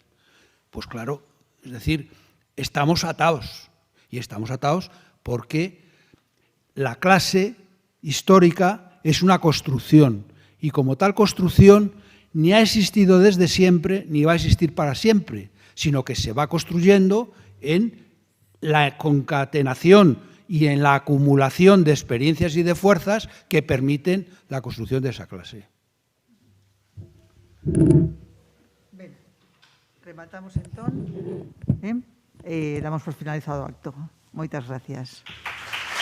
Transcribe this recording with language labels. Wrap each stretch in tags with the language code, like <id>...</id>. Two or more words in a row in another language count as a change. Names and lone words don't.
<es>Pues claro, es decir, estamos atados, y estamos atados porque la clase histórica es una construcción, y como tal construcción ni ha existido desde siempre ni va a existir para siempre, sino que se va construyendo en la concatenación y en la acumulación de experiencias y de fuerzas que permiten la construcción de esa clase.</es> <gl>Ben, rematamos entón. Damos por finalizado o acto. Moitas gracias.</gl>